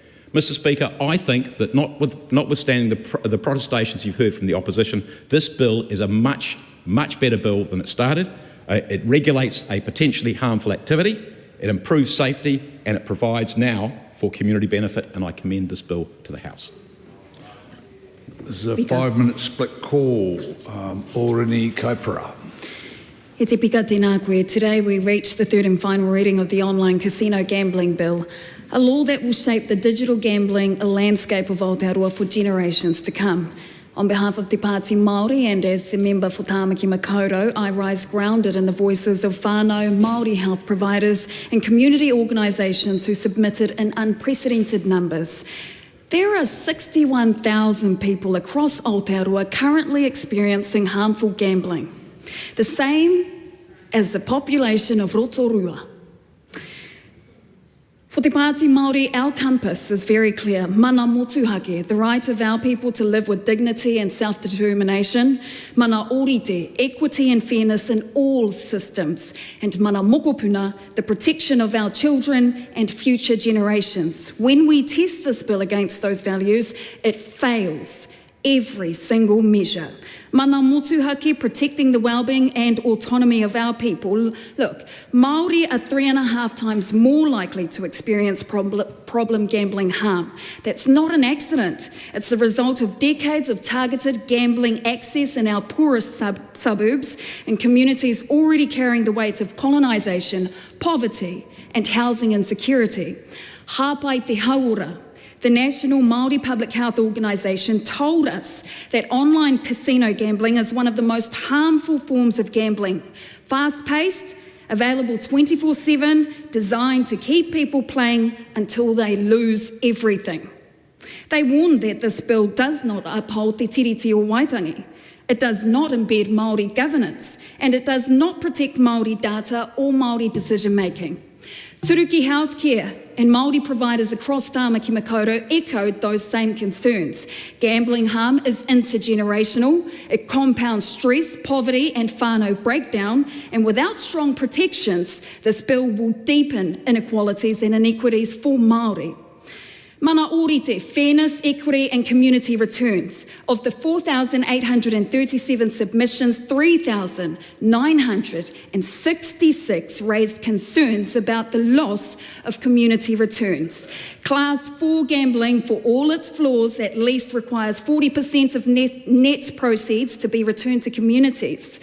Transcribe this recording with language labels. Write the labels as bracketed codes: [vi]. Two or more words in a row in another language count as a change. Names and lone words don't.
[en] Mr Speaker, I think that notwithstanding the protestations you've heard from the opposition, this bill is a much, much better bill than it started. It regulates a potentially harmful activity, it improves safety, and it provides now for community benefit, and I commend this bill to the House. This is a 5-minute split call. Orini Kaipara. [mi] E te pika tēnā koe. [en] Today we reached the third and final reading of the online casino gambling bill, a law that will shape the digital gambling landscape of Aotearoa for generations to come. On behalf of Te Pāti Māori and as the member for Tāmaki Makaurau, I rise grounded in the voices of whānau, Māori health providers and community organisations who submitted in unprecedented numbers. There are 61,000 people across Aotearoa currently experiencing harmful gambling, the same as the population of Rotorua. For Te Pāti Māori, our compass is very clear. [mi] Mana motuhake, [en] the right of our people to live with dignity and self-determination. [mi] Mana orite, [en] equity and fairness in all systems. [mi] And mana mokopuna, [en] the protection of our children and future generations. When we test this bill against those values, it fails every single measure. [mi] Mana motuhake, [en] protecting the well-being and autonomy of our people. Look, Māori are 3.5 times more likely to experience problem gambling harm. That's not an accident. It's the result of decades of targeted gambling access in our poorest suburbs and communities already carrying the weight of colonisation, poverty and housing insecurity. Hāpai te Hauora, the National Māori Public Health Organisation, told us that online casino gambling is one of the most harmful forms of gambling. Fast-paced, available 24/7, designed to keep people playing until they lose everything. They warned that this bill does not uphold te tiriti o Waitangi, It does not embed Māori governance, and it does not protect Māori data or Māori decision making. Turuki Healthcare and Māori providers across Tāmaki Makaurau echoed those same concerns. Gambling harm is intergenerational, it compounds stress, poverty and whānau breakdown, and without strong protections, this bill will deepen inequalities and inequities for Māori. [mi] Mana orite, [en] fairness, equity and community returns. Of the 4,837 submissions, 3,966 raised concerns about the loss of community returns. Class 4 gambling, for all its flaws, at least requires 40% of net proceeds to be returned to communities.